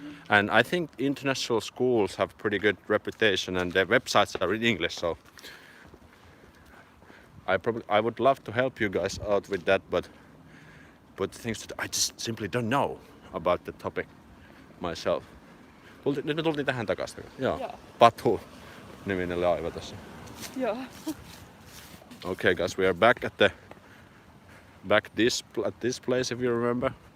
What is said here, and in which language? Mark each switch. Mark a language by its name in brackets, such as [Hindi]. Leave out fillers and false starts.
[English] And I think international schools have pretty good reputation and their websites are in English, so I would love to help you guys out with that, but things that I just simply don't know about the topic myself. [Finnish] Nyt me tultiin tähän takaisin. Joo. Patu niminen laiva tässä. Joo. [English] Okay, guys, we are back at this place, if you remember.